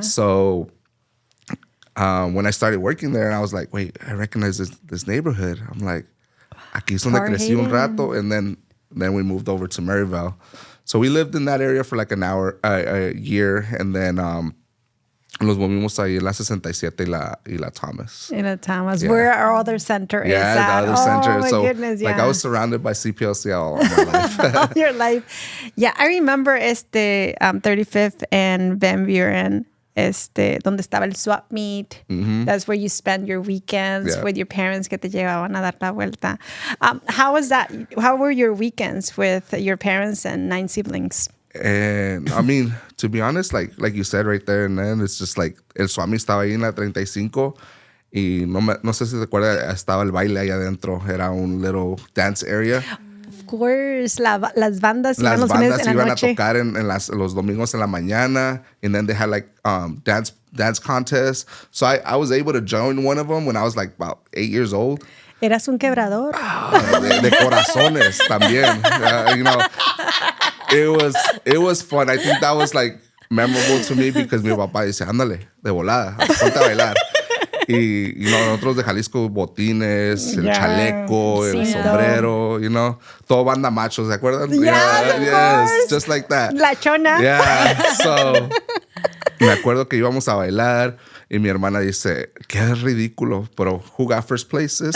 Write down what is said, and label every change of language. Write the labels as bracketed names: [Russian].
[English] So when I started working there, I was like, wait, I recognize this neighborhood. I'm like, [Spanish] aquí es donde crecí un rato. [English] And then we moved over to Maryville. So we lived in that area for like a year. And then [Spanish] nos movimos ahí en la 67 y la Thomas. [English] In a Thomas. Yeah. Where our other center is at. Yeah, the other center. Oh, my so, goodness, yeah. Like, I was surrounded by CPLC all my life. All your life. Yeah, I remember 35th and Van Buren, [Spanish] donde estaba el swap meet. [English] Mm-hmm. That's where you spend your weekends with your parents [Spanish] que te llevaban a dar la vuelta. [English] How was that? How were your weekends with your parents and 9 siblings? And I mean, to be honest, like you said right there and then, it's just like [Spanish] el Swami estaba ahí en la 35 y no sé si te acuerdas, estaba el baile ahí adentro. Era un [English] little dance area. Of course, [Spanish] las bandas iban los fines de la noche. A tocar en los domingos en la mañana, [English] and then they had like dance contests. So I was able to join one of them when I was like about 8 years old. [Spanish] Eras un quebrador. De corazones también. [English] You know, it was fun. I think that was like memorable to me because [Spanish] mi papá dice, ándale, de volada, ponte a bailar. Y, nosotros de Jalisco, botines, el chaleco, el sombrero, todo banda macho, ¿se acuerdan? [English] Yes, just like that. [Spanish] La chona. [English] Yeah, so, [Spanish] me acuerdo que íbamos a bailar y mi hermana dice, qué ridículo, pero [English] who got first places?